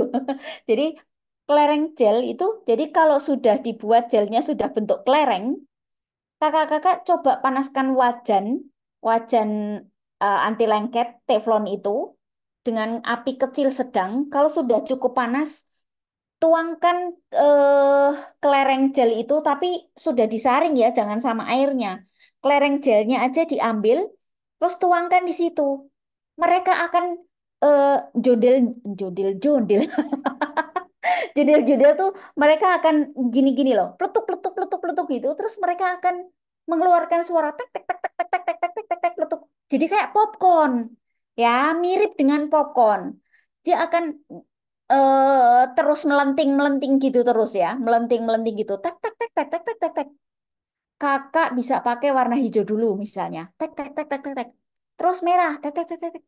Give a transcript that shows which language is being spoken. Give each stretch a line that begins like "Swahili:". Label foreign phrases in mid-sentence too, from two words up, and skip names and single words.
Indonesian: Jadi kelereng gel itu, jadi kalau sudah dibuat gelnya sudah bentuk kelereng, kakak-kakak coba panaskan wajan, wajan anti lengket teflon itu dengan api kecil sedang. Kalau sudah cukup panas, tuangkan eh, kelereng gel itu, tapi sudah disaring ya, jangan sama airnya. Kelereng gelnya aja diambil, terus tuangkan di situ. Mereka akan eh, jodel, jodel, jodel. Judel-judel tuh mereka akan gini-gini loh, peletuk peletuk peletuk peletuk gitu. Terus mereka akan mengeluarkan suara tek tek tek tek tek tek tek tek tek tek tek peletuk. Jadi kayak popcorn, ya mirip dengan popcorn. Dia akan terus melenting melenting gitu terus ya, melenting melenting gitu. Tek tek tek tek tek tek tek tek. Kakak bisa pakai warna hijau dulu misalnya. Tek tek tek tek tek tek. Terus merah, tek tek tek tek. Tek.